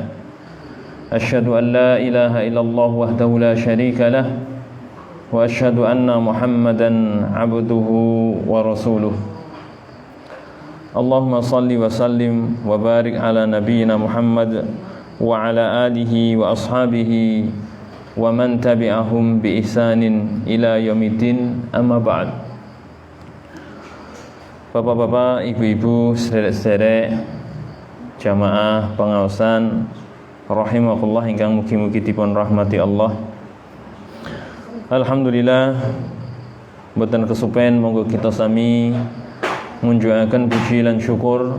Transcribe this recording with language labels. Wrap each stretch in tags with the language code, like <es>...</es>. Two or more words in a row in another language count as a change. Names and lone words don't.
<ar>أشهد أن لا إله إلا الله وحده لا شريك له وأشهد أن محمدا عبده ورسوله. اللهم صل وسلم وبارك على نبينا محمد وعلى آله وأصحابه ومن تبعهم بإحسان إلى يوم الدين، أما بعد.</ar> <id>Bapak-bapak, ibu-ibu,</id> <jv>sederek-sederek jamaah pengaosan rahimakumullah ingkang mugi-mugi dipun rahmati Allah. Alhamdulillah mboten kesupen monggo kita sami munjuaken puji lan syukur</jv>